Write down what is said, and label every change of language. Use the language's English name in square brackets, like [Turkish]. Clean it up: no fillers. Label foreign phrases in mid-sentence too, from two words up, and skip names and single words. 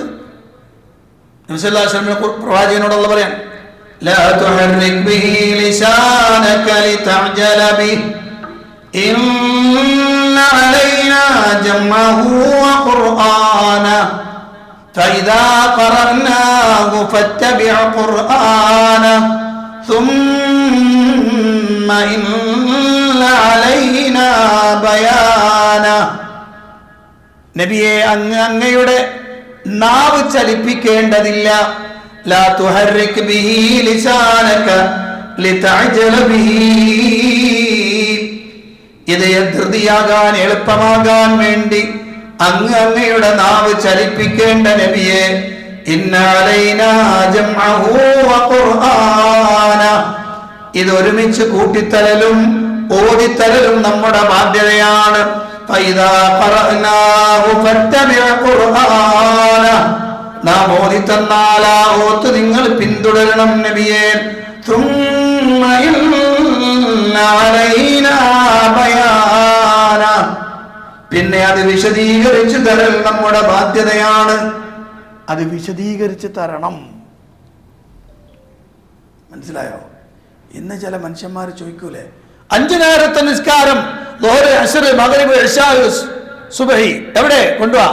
[Arabic] നബി صلى الله عليه وسلم [Malayalam] പ്രവാചകനോട് അള്ള പറയാൻ, [Arabic] لا تحرك به لسانك لتعجل به إن علينا جمعه وقرآنه فإذا قرأناه فاتبع قرآنه ثم إن علينا بيانا. [Malayalam] നബിയെ, അങ്ങയുടെ നാവ് ചലിപ്പിക്കേണ്ടതില്ല. [Arabic] لا تحرك به لسانك لتعجل به, [Malayalam] ഇത് ധൃതിയാകാൻ എളുപ്പമാകാൻ വേണ്ടി അങ്ങയുടെ നാവ് ചലിപ്പിക്കേണ്ട നബിയെ. [Arabic] إن علينا جمعه وقرآنه, [Malayalam] ഇത് ഒരുമിച്ച് കൂട്ടിത്തരലും ഓതിത്തരലും നമ്മുടെ ബാധ്യതയാണ്. [Arabic] فإذا قرأناه فاتبع قرآنه, [Malayalam] നാം ഓതിത്തന്നാൽ ആ ഓത്ത് നിങ്ങൾ പിന്തുടരണം നബിയെ. [Arabic] ثم إن علينا بيانا, [Malayalam] പിന്നെ അത് വിശദീകരിച്ചു തരൽ നമ്മുടെ ബാധ്യതയാണ്. അത് വിശദീകരിച്ച് തരണം. മനസ്സിലായോ? ഇന്ന് ചില മനുഷ്യന്മാർ ചോദിക്കൂലേ, 5 നേരത്തെ നിസ്കാരം ളുഹർ, അസ്ർ, മഗ്രിബ്, ഇശാ, സുബ്ഹി എവിടെ കൊണ്ടുവാ?